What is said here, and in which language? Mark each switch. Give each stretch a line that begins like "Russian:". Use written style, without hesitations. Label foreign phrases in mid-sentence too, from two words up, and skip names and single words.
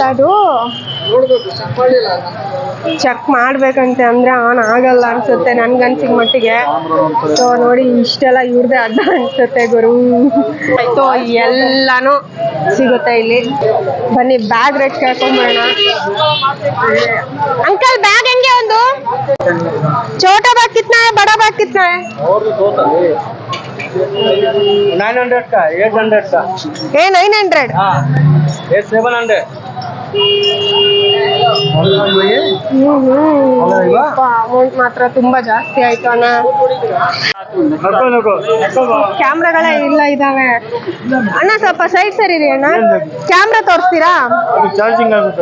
Kannada: ಅದು ಚೆಕ್ ಮಾಡ್ಬೇಕಂತೆ, ಅಂದ್ರೆ ಆನ್ ಆಗಲ್ಲ ಅನ್ಸುತ್ತೆ ನನ್ಗನ್ಸಿದ ಮಟ್ಟಿಗೆ. ಸೊ ನೋಡಿ ಇಷ್ಟೆಲ್ಲ ಇವ್ರದೇ ಅಡ್ಡ ಅನ್ಸುತ್ತೆ ಗುರು. ಸೊ ಎಲ್ಲಾನು ಸಿಗುತ್ತೆ ಇಲ್ಲಿ. ಬನ್ನಿ ಬ್ಯಾಗ್ ರೇಟ್ ಕೇಳ್ಕೊಂಡ್ಬರೋಣ. ಅಂಕಲ್ ಬ್ಯಾಗ್ ಹೆಂಗೆ?
Hindi: ಒಂದು छोटा बैग कितना है, बड़ा बैग कितना है? 900 का, 800 का. ये 900. हाँ, ये 700.
Kannada: ಅಮೌಂಟ್ ಮಾತ್ರ ತುಂಬಾ ಜಾಸ್ತಿ ಆಯ್ತು ಅಣ್ಣ. ಕ್ಯಾಮ್ರಾಗಳೇ ಇಲ್ಲ ಇದಾವೆ ಅಣ್ಣ. ಸ್ವಲ್ಪ ಸೈಡ್ ಸರಿ ರೀ ಅಣ್ಣ. ಕ್ಯಾಮ್ರಾ ತೋರಿಸ್ತೀರಾ? ಚಾರ್ಜಿಂಗ್ ಆಗುತ್ತೆ.